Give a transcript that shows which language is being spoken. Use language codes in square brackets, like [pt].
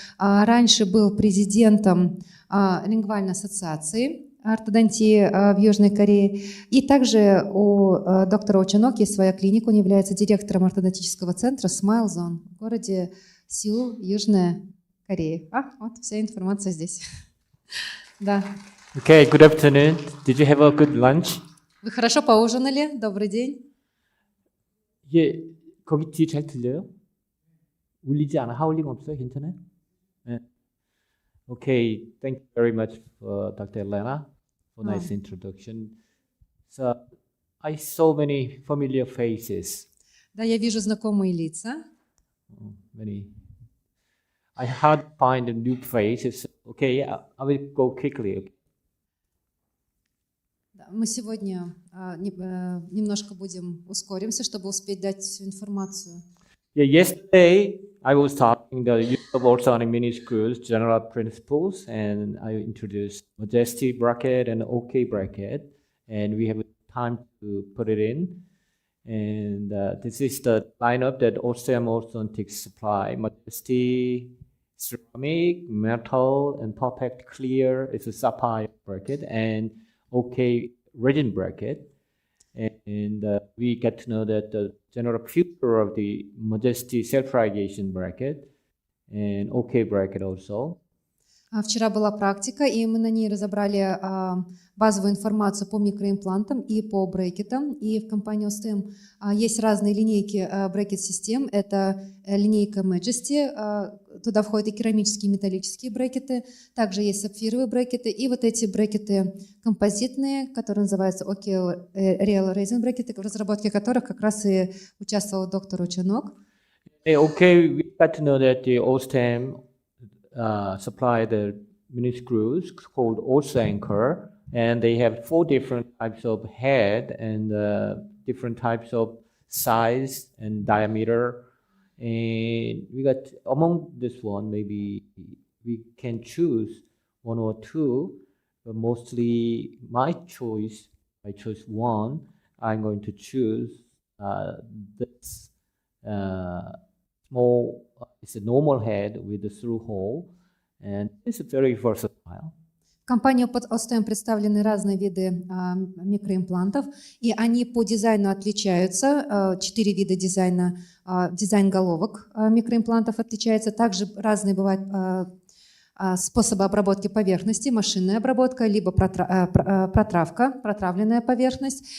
[ru] Раньше был президентом лингвальной ассоциации ортодонтии в Южной Корее. И также у доктора Чан-ок есть своя клиника. Он является директором ортодонтического центра Smile Zone в городе Сеул, Южная Корея. Вот вся информация здесь. Да. [en] Okay, good afternoon. Did you have a good lunch? [ru] Вы хорошо поужинали? Добрый день. [ko] 예, 거기 뒤에 잘 들려요? 울리지 않아? 하울링 없어요? 괜찮아요? 네. [en] Okay, thank you very much, Dr. Elena, for nice introduction. So, I saw many familiar faces. [ru] Да, я вижу знакомые лица. [en] Many. I hard find new faces. Okay, I will go quickly. [ru] Мы сегодня немножко ускоримся, чтобы успеть дать всю информацию. [en] Yeah, yesterday I was talking the use of ultrasonic mini screws, general principles, and I introduced Majesty bracket and OK bracket, and we have time to put it in. And this is the lineup that Osstem orthodontics supply: Majesty, ceramic, metal, and perfect clear. It's a sapphire bracket, and OK resin bracket. And we get to know that the general future of the Majesty self-ligation bracket and OK bracket also. [ru] Вчера была практика, и мы на ней разобрали базовую информацию по микроимплантам и по брекетам. И в компании Osstem есть разные линейки брекет-систем. Это линейка Majesty, туда входят и керамические, и металлические брекеты. Также есть сапфировые брекеты. И вот эти брекеты композитные, которые называются OK Real Resin брекеты, в разработке которых как раз и участвовал доктор Чан-ок. [en] Okay, we got to know that the Osstem supply the mini screws called Oss-anchor, and they have 4 different types of head and different types of size and diameter. And we got among this one, maybe we can choose 1 or 2, but mostly I chose 1. I'm going to choose this small. It's a normal head with a through hole, and it's very versatile. [ru] В компании Osstem представлены разные виды микроимплантов, и они по дизайну отличаются. 4 вида дизайна, дизайн головок микроимплантов отличается. Также разные бывают способы обработки поверхности, машинная обработка, либо протравка, протравленная поверхность.